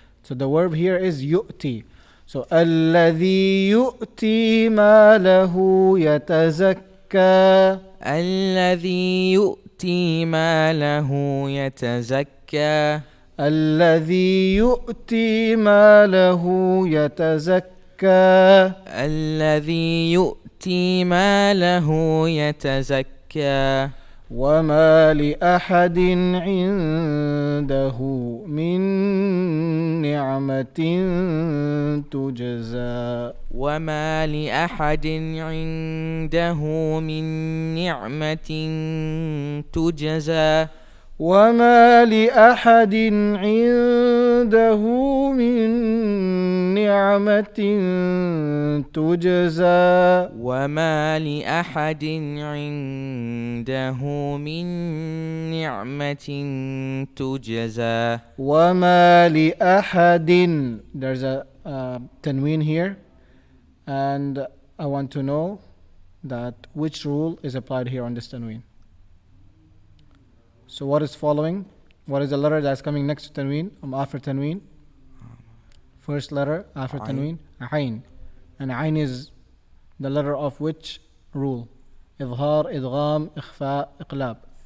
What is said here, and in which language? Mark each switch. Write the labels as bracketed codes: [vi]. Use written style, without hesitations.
[en] So the verb here is يؤتي. So [ar] الذي يؤتي ماله يتزكى. الذي يؤتي ماله يتزكى. الذي يؤتي ماله يتزكى. الذي يؤتي ماله يتزكى. وما لأحد عنده من نعمة تجزى. وما لأحد عنده من نعمة تجزى. وما لأحد عنده من نعمة تجزى. وما لأحد عنده من نعمة تجزى. وما لأحد. [en] There's a tanween here, and I want to know that which rule is applied here on this tanween. So what is following? What is the letter that's coming next to tanween? After tanween? First letter after tanween? Ayn. And ayn is the letter of which rule? [ar] إظهار, إدغام, إخفاء, إقلاب.